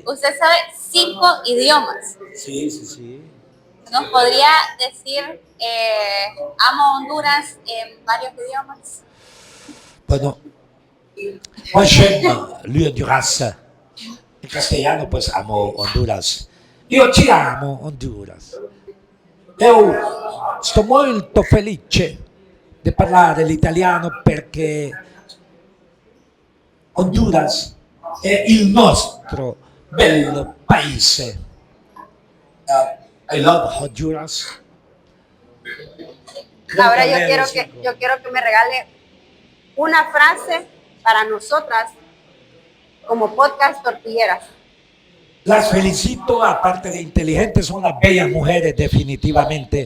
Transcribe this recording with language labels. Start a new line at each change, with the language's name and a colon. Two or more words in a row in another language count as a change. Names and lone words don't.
Spanish: Usted sabe 5 idiomas. sí. ¿Nos podría decir amo Honduras en varios idiomas?
French: Bueno, moi j'aime l'Honduras.
Spanish: En castellano, pues amo Honduras.
Italian: Io ci amo Honduras. Io sto molto felice di parlare l'italiano perché Honduras è il nostro bello paese.
English: I love Honduras.
Spanish: Ahora yo quiero que me regale una frase para nosotras como podcast tortilleras. Las felicito, aparte de inteligentes, son unas bellas mujeres definitivamente.